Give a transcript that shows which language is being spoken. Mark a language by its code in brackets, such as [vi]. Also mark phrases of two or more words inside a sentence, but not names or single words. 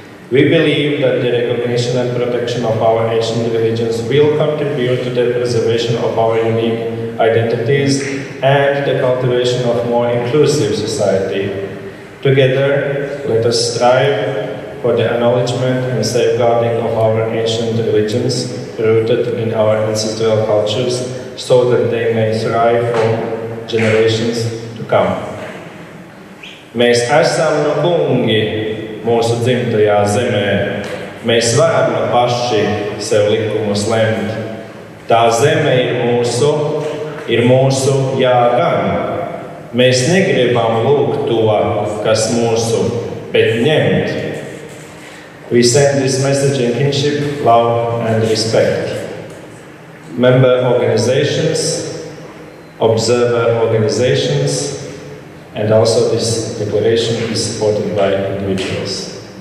[en] We believe that the recognition and protection of our ancient religions will contribute to the preservation of our unique identities and the cultivation of more inclusive society. Together, let us strive for the acknowledgement and safeguarding of our ancient religions rooted in our ancestral cultures so that they may thrive for generations to come. [lv] Mēs esam no kungi mūsu dzimtajā zemē. Mēs varam paši sev likumus lemt. Tā zeme ir mūsu jāgan. Mēs negribam lūgt to, kas mūsu, bet ņemt. [en] We send this message in kinship, love and respect. Member organizations, observer organizations, and also this declaration is supported by individuals.